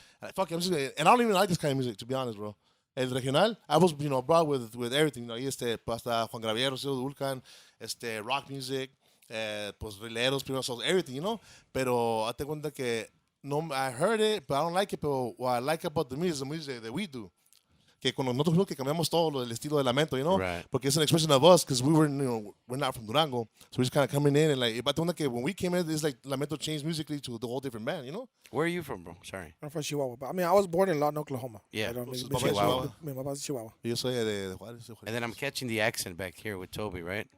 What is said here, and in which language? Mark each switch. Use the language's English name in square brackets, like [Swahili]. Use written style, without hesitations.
[English] And fuck it, I'm just gonna, and I don't even like this kind of music, to be honest, bro. El regional, I was, you know, brought with everything, you know, [Spanish] ahí hasta Juan Graviero, [English] Vulcan, rock music, pues, rileros, primero, everything, you know? [Spanish] Pero hazte cuenta que, no, [English] I heard it, but I don't like it, pero what I like about the music is the music that we do. [Spanish] Que cuando nosotros que cambiamos todo el estilo de Lamento, you know? [English] Right. Porque it's an expression of us, because we were, you know, we're not from Durango. So we're just kind of coming in and like, but when we came in, it's like Lamento changed musically to the whole different band, you know? Where are you from, bro? Sorry. I'm from Chihuahua. But I mean, I was born in Lawton, Oklahoma. Yeah. I don't [Spanish] Pues, [English] mean, [Spanish] papá es Chihuahua. Mi papá es Chihuahua. Yo soy de Juárez. [English] And then I'm catching the accent back here with Toby, right?